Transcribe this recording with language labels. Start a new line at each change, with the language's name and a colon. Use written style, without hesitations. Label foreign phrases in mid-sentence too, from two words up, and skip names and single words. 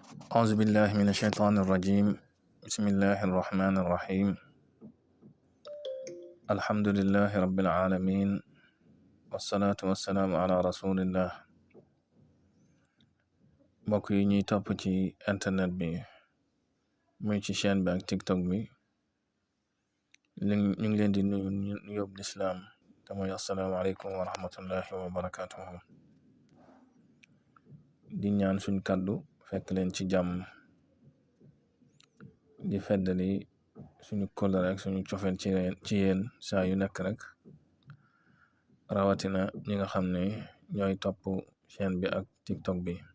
Arabic: أعوذ بالله من الشيطان الرجيم بسم الله الرحمن الرحيم الحمد لله رب العالمين والصلاة والسلام على رسول الله.
Wolof: mbokk yi ñuy topp ci internet bi muy ci chaîne bi ak tiktok bi ñu ngi leen di nuyu nuyób lislaam te mooy
Arabic: السلام عليكم ورحمة الله وبركاته.
Wolof: di ñaan suñ kàddu fekk leen ci jàmm, di feddali suñu kóllëre ak suñu cofeel ci yéen saa yu nekk rek, rawatina ñi nga xam ne ñooy topp chaîne bi ak tiktok bi.